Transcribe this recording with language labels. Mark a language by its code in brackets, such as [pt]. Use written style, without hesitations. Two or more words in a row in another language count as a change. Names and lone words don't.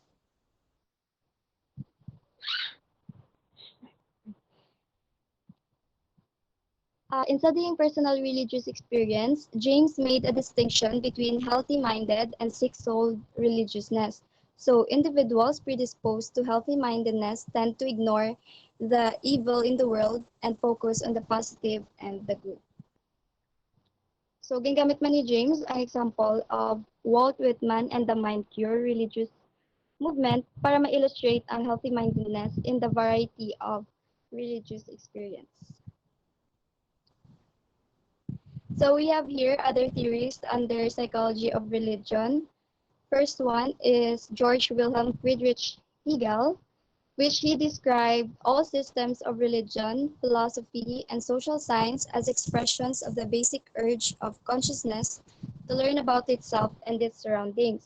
[en] In studying personal religious experience, James made a distinction between healthy-minded and sick-souled religiousness. So, individuals predisposed to healthy-mindedness tend to ignore the evil in the world and focus on the positive and the good. So, [hil] gingamit man ni James ang [en] example of Walt Whitman and the Mind Cure religious movement [hil] para ma-illustrate ang [en] healthy-mindedness in the variety of religious experience. So we have here other theories under psychology of religion. First one is George Wilhelm Friedrich Hegel, which he described all systems of religion, philosophy, and social science as expressions of the basic urge of consciousness to learn about itself and its surroundings.